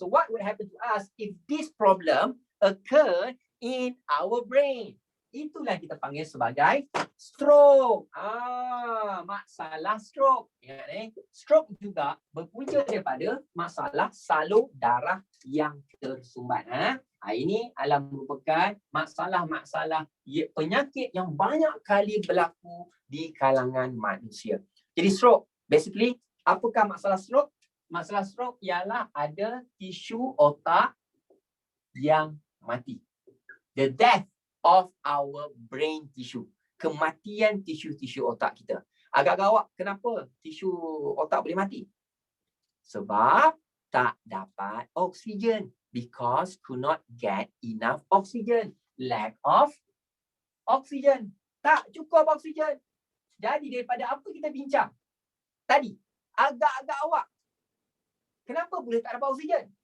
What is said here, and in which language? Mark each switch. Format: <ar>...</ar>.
<en>So what would happen to us if this problem occur in our brain?</en> <ms>Itulah kita panggil sebagai stroke. Masalah stroke. Ingat stroke juga berpunca daripada masalah salur darah yang tersumbat. Ini adalah merupakan masalah-masalah penyakit yang banyak kali berlaku di kalangan manusia. Jadi stroke, basically, apakah masalah stroke? Masalah stroke ialah ada tisu otak yang mati.</ms> <en>The death of our brain tissue.</en> <ms>Kematian tisu-tisu otak kita. Agak-agak awak, kenapa tisu otak boleh mati? Sebab tak dapat oksigen.</ms> <en>Because could not get enough oxygen. Lack of oxygen.</en> <ms>Tak cukup oksigen. Jadi daripada apa kita bincang tadi, agak-agak awak, kenapa boleh tak dapat oksigen?</ms>